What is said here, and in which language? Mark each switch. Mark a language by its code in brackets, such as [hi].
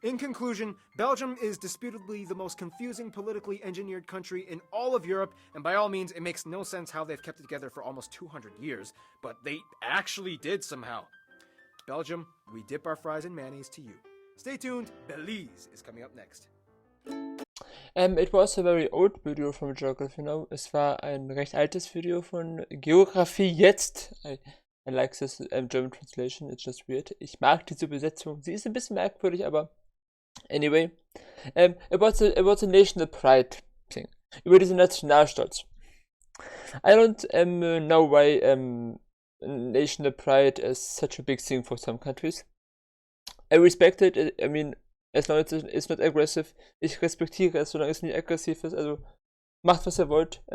[en] In conclusion, Belgium is disputably the most confusing politically engineered country in all of Europe, and by all means it makes no sense how they've kept it together for almost 200 years, but they actually did somehow. Belgium, we dip our fries in mayonnaise to you. Stay tuned, Belize is coming up next. It was a very old video from Geography Now. [de] Es war ein recht altes Video von Geografie jetzt. [en] I like this German translation, it's just weird. [de] Ich mag diese Übersetzung. Sie ist ein bisschen merkwürdig, aber anyway. [en] About the national pride thing. [de] Über diesen Nationalstolz. [en] I don't know why national pride is such a big thing for some countries. I respect it. I mean, as long as it's not aggressive. [de] Ich respektiere es, solange es nicht aggressiv ist. Also, macht was ihr wollt.